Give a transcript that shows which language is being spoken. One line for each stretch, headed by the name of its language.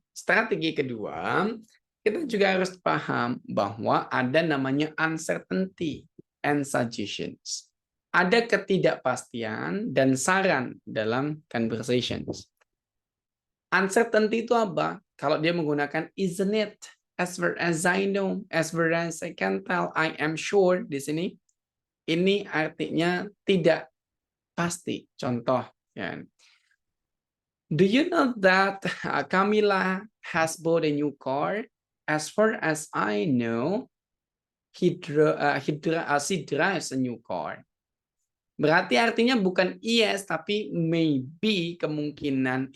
Indonesian: Strategi kedua, kita juga harus paham bahwa ada namanya uncertainty and suggestions. Ada ketidakpastian dan saran dalam conversations. Uncertainty itu apa? Kalau dia menggunakan
English: isn't it, as far as I know, as far as I can tell, I am sure di sini.
Indonesian: Ini artinya tidak pasti. Contoh, ya.
English: Do you know that Camila has bought a new car? As far as I know, she drives a new car.
Indonesian: Berarti artinya bukan yes, tapi maybe, kemungkinan.